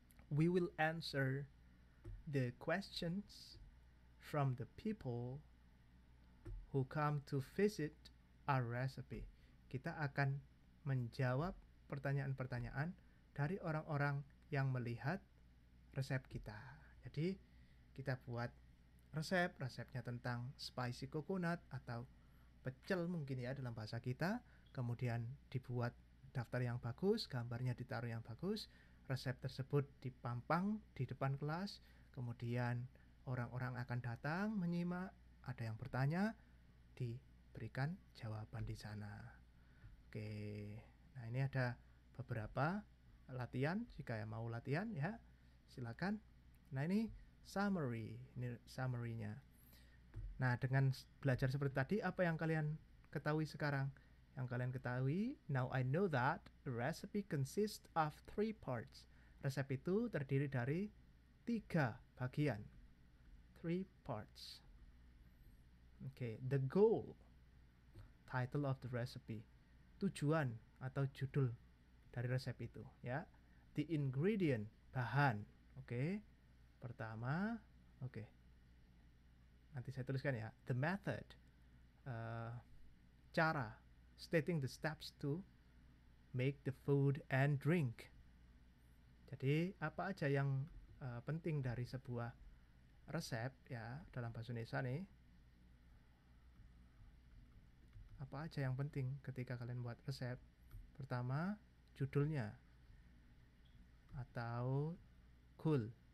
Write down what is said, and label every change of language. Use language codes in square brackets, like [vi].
[en] We will answer the questions from the people who come to visit our recipe. [id] Kita akan menjawab pertanyaan-pertanyaan dari orang-orang yang melihat resep kita. Jadi kita buat resepnya tentang [en] spicy coconut [id] atau pecel mungkin ya dalam bahasa kita, kemudian dibuat daftar yang bagus, gambarnya ditaruh yang bagus, resep tersebut dipampang di depan kelas, kemudian orang-orang akan datang menyimak, ada yang bertanya, diberikan jawaban di sana. Oke, nah ini ada beberapa latihan, jika yang mau latihan ya silakan. Nah ini summary-nya. Nah dengan belajar seperti tadi, apa yang kalian ketahui sekarang? Yang kalian ketahui, [en] now I know that a recipe consists of 3 parts. [id] Resep itu terdiri dari 3 bagian. [en] 3 parts. Okay, the goal, title of the recipe, [id] tujuan atau judul dari resep itu ya. [en] The ingredient, [id] bahan. Oke. Pertama, oke. Nanti saya tuliskan ya. [en] The method, cara, stating the steps to make the food and drink. [id] Jadi apa aja yang penting dari sebuah resep ya dalam bahasa Indonesia nih. Apa aja yang penting ketika kalian buat resep? Pertama, judulnya atau goal.